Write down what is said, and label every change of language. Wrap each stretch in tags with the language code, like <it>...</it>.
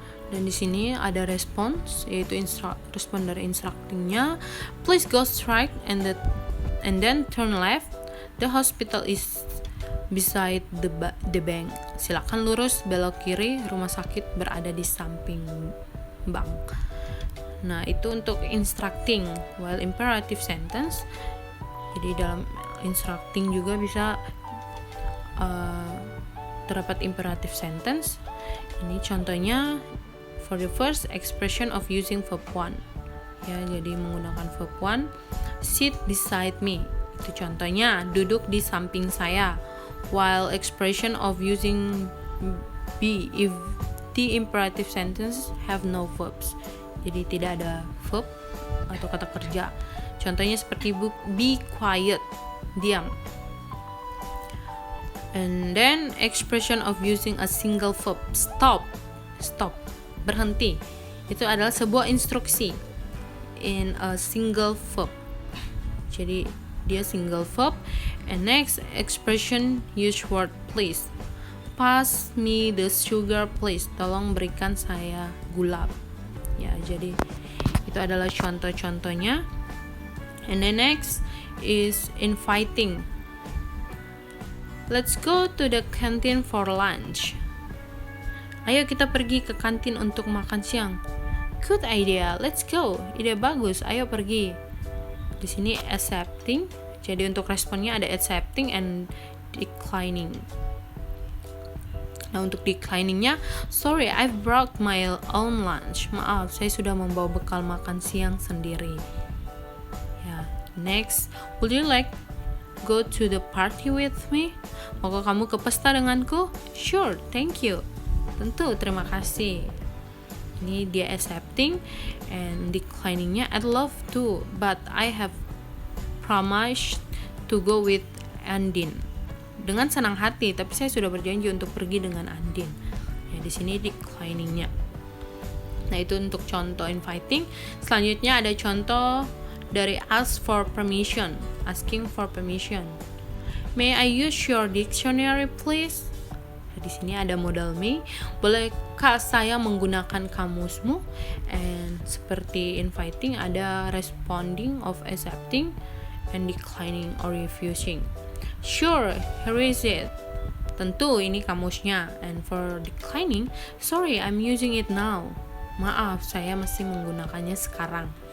<id>Dan di sini ada response, yaitu respon dari instructingnya.</id> <en>Please go straight and then turn left. The hospital is beside the bank.</en> <id>Silakan lurus, belok kiri. Rumah sakit berada di samping bank. Nah, itu untuk instructing.</id> <en>While imperative sentence,</en> <id>jadi dalam instructing juga bisa terdapat imperative sentence. Ini contohnya,</id> <en>for the first expression of using verb one.</en> <id>Ya, jadi menggunakan verb one.</id> <en>Sit beside me.</en> <id>Itu contohnya, duduk di samping saya.</id> <en>While expression of using be if the imperative sentences have no verbs.</en> <id>Jadi tidak ada verb atau kata kerja. Contohnya seperti</id> <en>be quiet,</en> <id>diam.</id> <en>And then expression of using a single verb, stop, berhenti.</en> <id>Itu adalah sebuah instruksi</id> <en>in a single verb.</en> <id>Jadi dia single verb.</id> <en>And next expression, use word please. Pass me the sugar please.</en> <id>Tolong berikan saya gula. Ya, jadi itu adalah contoh-contohnya.</id> <en>And then next is inviting. Let's go to the canteen for lunch.</en> <id>Ayo kita pergi ke kantin untuk makan siang.</id> <en>Good idea, let's go.</en> <id>Ide bagus, ayo pergi. Di sini accepting. Jadi untuk responnya ada accepting and declining. Nah, untuk decliningnya,</id> <en>sorry, I've brought my own lunch.</en> <id>Maaf, saya sudah membawa bekal makan siang sendiri.</id> <en>Ya, next, would you like go to the party with me?</en> <id>Maukah kamu ke pesta denganku?</id> <en>Sure, thank you.</en> <id>Tentu, terima kasih. Ini dia</id> <en>accepting and decliningnya, I'd love to, but I have promised to go with Andin.</en> <id>Dengan senang hati, tapi saya sudah berjanji untuk pergi dengan Andin. Ya, di sini decliningnya. Nah, itu untuk contoh inviting. Selanjutnya ada contoh dari ask for permission, asking for permission.</id> <en>May I use your dictionary please?</en> <id>Di sini ada modal may. Bolehkah saya menggunakan kamusmu?</id> <en>And seperti inviting ada responding of accepting and declining or refusing. Sure, here is it.</en> <id>Tentu ini kamusnya.</id> <en>And for declining, sorry, I'm using it now.</en> <id>Maaf, saya masih menggunakannya sekarang.</id>